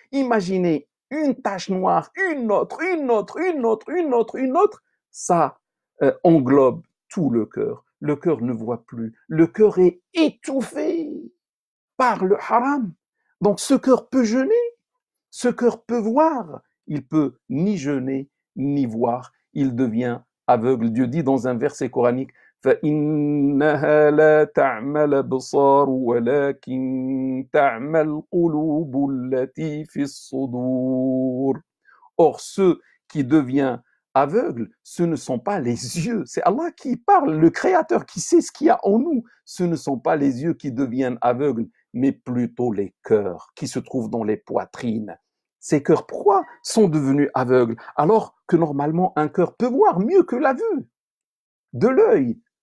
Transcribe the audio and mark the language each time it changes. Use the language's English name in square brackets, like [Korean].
[French] Imaginez une tache noire, une autre, une autre, une autre, une autre, une autre, ça englobe tout le cœur. Le cœur ne voit plus. Le cœur est étouffé par le haram. Donc ce cœur peut jeûner, ce cœur peut voir. Il peut ni jeûner, ni voir. Il devient aveugle. Dieu dit dans un verset coranique, [Arabic] فإنها لا تعمى الأبصار ولكن تعمى القلوب التي في الصدور. [French] Or, ceux qui deviennent aveugles, ce ne sont pas les yeux. C'est Allah qui parle, le Créateur qui sait ce qu'il y a en nous. Ce ne sont pas les yeux qui deviennent aveugles, mais plutôt les cœurs qui se trouvent dans les poitrines. Ces cœurs, pourquoi sont devenus aveugles alors que normalement un cœur peut voir mieux que la vue de l'œil?